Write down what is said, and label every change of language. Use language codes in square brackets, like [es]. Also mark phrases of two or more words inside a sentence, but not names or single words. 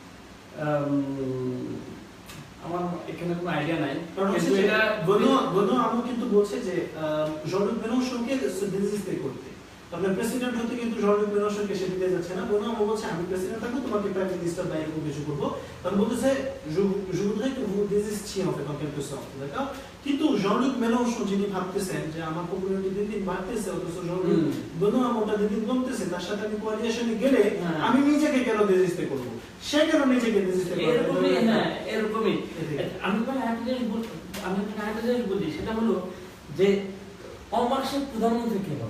[bn] আমার এখানে কোনো আইডিয়া নাই, কিন্তু এটা বনো আমো কিন্তু বলছে যে জন-লুক মেনোশোকে ডিজিস্টে করতে, তবে প্রেসিডেন্ট হতে কিন্তু জন-লুক মেনোশোকে সে দিতে যাচ্ছে না। বনো আমো বলছে আমি প্রেসিডেন্ট থাকবো, তোমাকে প্রাইম মিনিস্টার বা এরকম কিছু করবো। তখন বলতেছে [fr] je voudrais que vous désistiez en fait en quelque sorte, d'accord? [bn] কিন্তু জন-লুক মেনোশো যিনি ভাবতেছেন যে আমার পপুলারিটি দিন দিন বাড়তেছে, অথচ বনো আমোটা দিন দিন কমতেছে, তার সাথে আমি কোয়ালিশনে গেলে আমি নিজেকে কেন ডিজিস্টে করবো, সে কেন নিজেকে ডিজিস্টে করবে? এরকমই আমি একটা জিনিস বলি, সেটা হলো যে অমার্সের প্রধানমন্ত্রী কে হবে?